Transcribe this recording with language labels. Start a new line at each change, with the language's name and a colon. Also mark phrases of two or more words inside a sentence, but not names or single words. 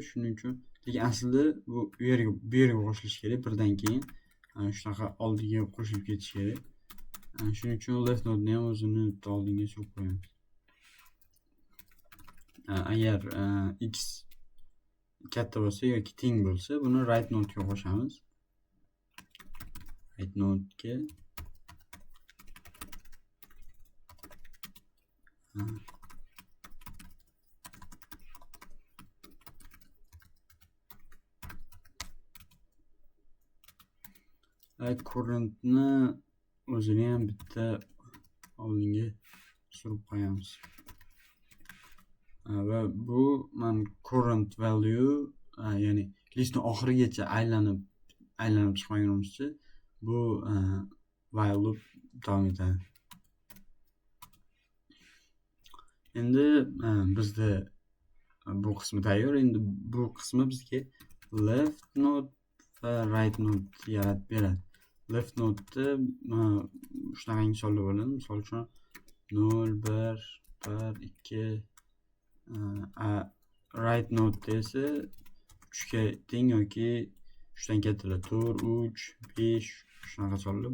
Uzbek: Shuning uchun, lekin aslida bu yerga qo'shilishi kerak, birdan keyin shunaqa oldiga qo'shilib ketishi kerak. Shuning uchun
English: left node
Uzbek: ni ham o'zini bitta oldinga surib qo'yamiz. Agar x katta bo'lsa yoki teng bo'lsa, buni
English: right node
Uzbek: ga qo'shamiz.
English: Right node
Uzbek: ga current ni o'zini ham bitta oldinga surib qo'yamiz. Va bu
English: current value,
Uzbek: ya'ni listning oxirigacha aylanib chiqmagunimizcha bu
English: while loop
Uzbek: davom etadi. Endi bizda bu qismi tayyor. Endi bu qismi bizga
English: left node
Uzbek: va
English: right node
Uzbek: yaratib beradi.
English: Left node
Uzbek: shunaqa misollar bo'ladi. Misol uchun 0, 1, 1, 2 right node esa 3 ga teng yoki 3 dan kattalar 4, 3, 5 shunaqa sonlar.